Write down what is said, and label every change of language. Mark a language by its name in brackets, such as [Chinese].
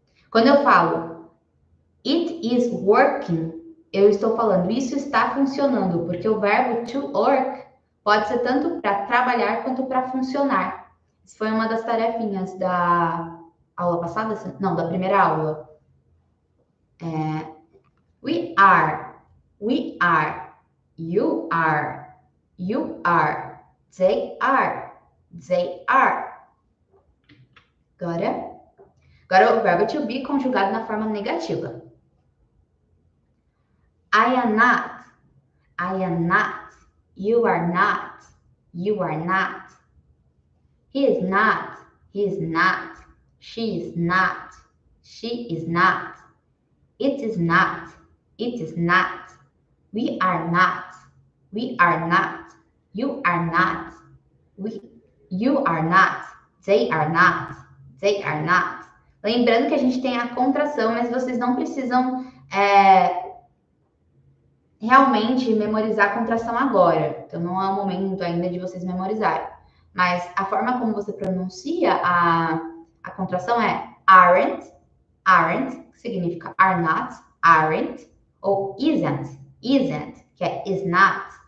[Portuguese] Quando eu falo [English] it is working, [Portuguese] eu estou falando isso está funcionando, porque o verbo to work pode ser tanto para trabalhar quanto para funcionar. Isso foi uma das tarefinhas da aula passada? Não, da primeira aula. [English] We are, you are, you are, they are, they are. [Portuguese] Agora o verbo to be conjugado na forma negativa. [English] I am not, I am not. You are not, you are not. He is not, he is not. She is not, she is not. It is not, it is not. We are not, we are not. You are not, you are not. They are not, they are not. [Portuguese] Lembrando que a gente tem a contração, mas vocês não precisam realmente memorizar a contração agora. Então, não é o momento ainda de vocês memorizarem. Mas a forma como você pronuncia a contração é aren't, aren't, que significa are not, aren't, ou isn't, isn't, que é is not.